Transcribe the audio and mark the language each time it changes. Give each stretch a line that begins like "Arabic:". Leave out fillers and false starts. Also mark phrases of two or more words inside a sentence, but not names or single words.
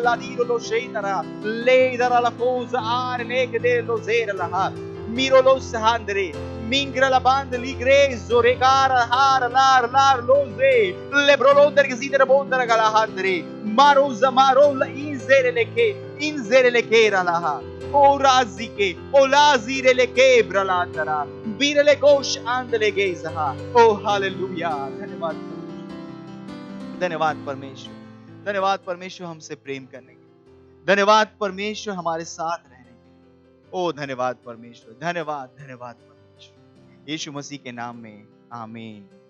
Hindi: la diro lo sheitara le dara la cosa are le che de lo zera la ha miro lo sahandre mingra la banda ligrezo regara har lar loze le brolonder gazire bondara gala handre Maroza marola inzere leke ralaha o razike o lazire leke bralandara bire le gosh andle gezaha o हालेलुया। धन्यवाद परमेश्वर, धन्यवाद परमेश्वर हमसे प्रेम करने के, धन्यवाद परमेश्वर हमारे साथ रहने के। ओ धन्यवाद परमेश्वर, धन्यवाद धन्यवाद परमेश्वर, यीशु मसीह के नाम में आमीन।